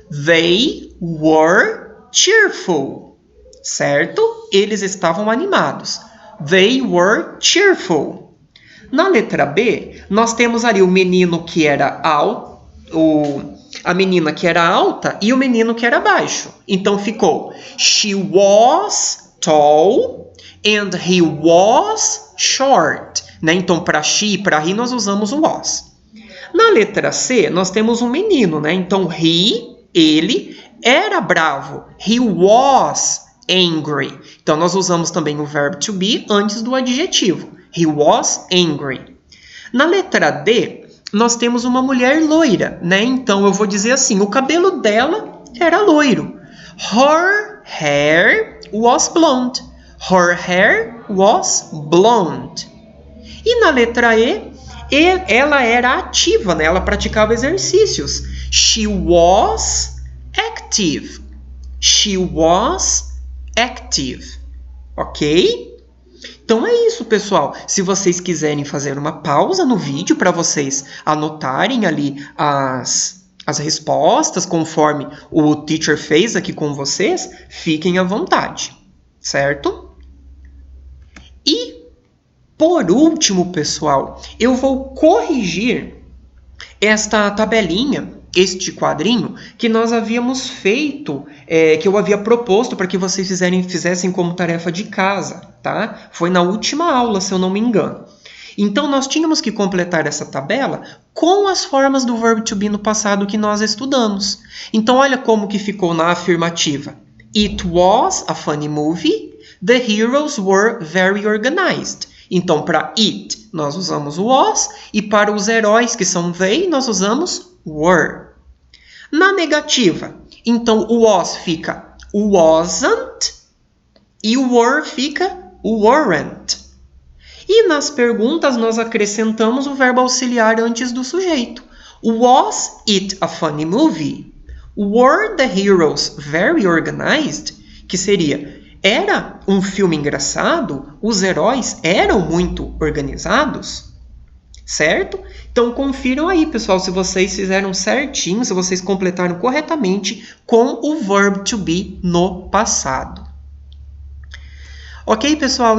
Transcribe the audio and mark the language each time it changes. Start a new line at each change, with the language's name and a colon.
English: They were cheerful.
Portuguese: Certo? Eles estavam animados.
English: They were cheerful.
Portuguese: Na letra B, nós temos ali o menino que era alto, a menina que era alta e o menino que era baixo. Então ficou
English: she was tall and he was short.
Portuguese: Né? Então, para she e para he, nós usamos o was. Na letra C, nós temos um menino. Né? Então, ele era bravo.
English: He was angry.
Portuguese: Então, nós usamos também o verbo to be antes do adjetivo.
English: He was angry.
Portuguese: Na letra D, nós temos uma mulher loira, né? Então, eu vou dizer assim, o cabelo dela era loiro.
English: Her hair was blonde. Her hair was blonde.
Portuguese: E na letra E, ela era ativa, né? Ela praticava exercícios.
English: She was active. She was active,
Portuguese: ok? Então é isso, pessoal. Se vocês quiserem fazer uma pausa no vídeo para vocês anotarem ali as respostas conforme o teacher fez aqui com vocês, fiquem à vontade, certo? E, por último, pessoal, eu vou corrigir esta tabelinha, este quadrinho, que nós havíamos feito, que eu havia proposto para que vocês fizessem como tarefa de casa, tá? Foi na última aula, se eu não me engano. Então, nós tínhamos que completar essa tabela com as formas do verbo to be no passado que nós estudamos. Então, olha como que ficou na afirmativa.
English: It was a funny movie. The heroes were very organized.
Portuguese: Então, para it, nós usamos was, e para os heróis, que são they, nós usamos were. Na negativa, então, o was fica wasn't, e o were fica weren't. E nas perguntas, nós acrescentamos o verbo auxiliar antes do sujeito.
English: Was it a funny movie? Were the heroes very organized?
Portuguese: Que seria... Era um filme engraçado? Os heróis eram muito organizados? Certo? Então, confiram aí, pessoal, se vocês fizeram certinho, se vocês completaram corretamente com o verbo to be no passado. Ok, pessoal?